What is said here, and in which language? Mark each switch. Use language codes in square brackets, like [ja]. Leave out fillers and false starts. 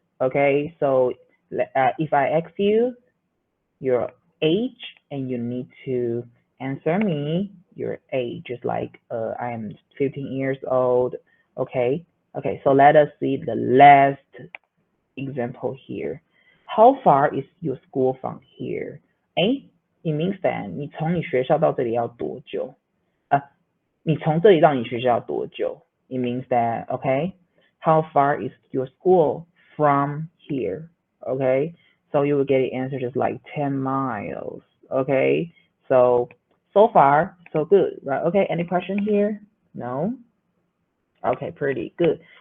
[en] Okay, so if I ask you your age and you need to answer me your age, just like I am 15 years old. Okay, so let us see the last example here. How far is your school from here? It means that [zh] 你从你学校到这里要多久？你从这里到你学校多久 [en] It means that, okay, how far is your school from here? Okay, so you will get the answer just like 10 miles. Okay, so far, so good, right? Okay, any question here? No? Okay, pretty good.